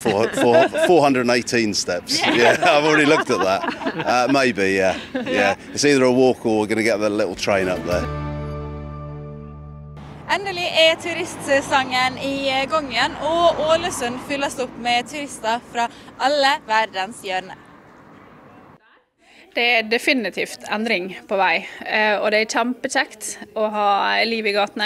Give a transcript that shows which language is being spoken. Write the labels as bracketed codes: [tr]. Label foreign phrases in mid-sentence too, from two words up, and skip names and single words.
[en] 418 steps. Yeah, I've already looked at that. Maybe, yeah. It's either a walk or we're going to get the little train up there. [no] Endelig turistsesongen I gang igjen, og Ålesund fylles opp med turister fra alle verdens hjørner. Det definitivt endring på vei, og det kjempekjekt å ha liv I gatene.